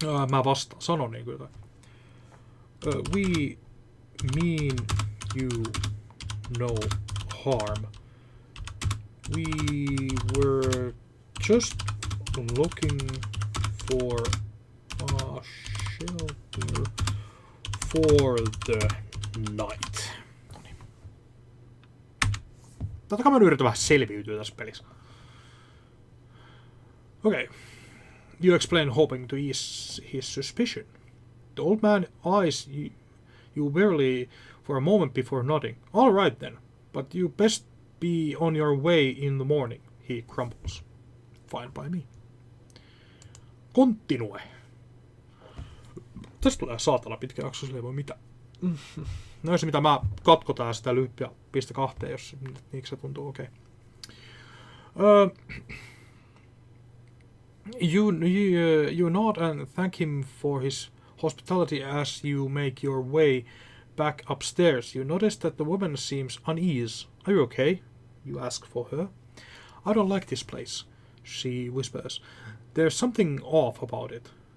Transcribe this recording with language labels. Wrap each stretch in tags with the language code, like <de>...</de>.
<fi>Mä sanon niin kyllä.</fi> <en>We mean you no harm. We were just looking for a shelter for the night.</en> <fi>Totta kai mä yritän vähän selviytyä tässä pelissä.</fi> <en>Okay. You explain, hoping to ease his suspicion. The old man eyes you barely for a moment before nodding. All right then, but you best be on your way in the morning, he grumbles. Fine by me. Continue.</en> <fi>Tästä tulee saatana pitkä jakso, sillä ei voi mitään. No se mitä mä katkotaan sitä lyhyppiä piste 2, jos niiksi se tuntuu okei.</fi> <en>You nod and thank him for his hospitality as you make your way back upstairs. You notice that the woman seems uneasy. Are you okay? You ask for her. I don't like this place, she whispers. There's something off about it.</en>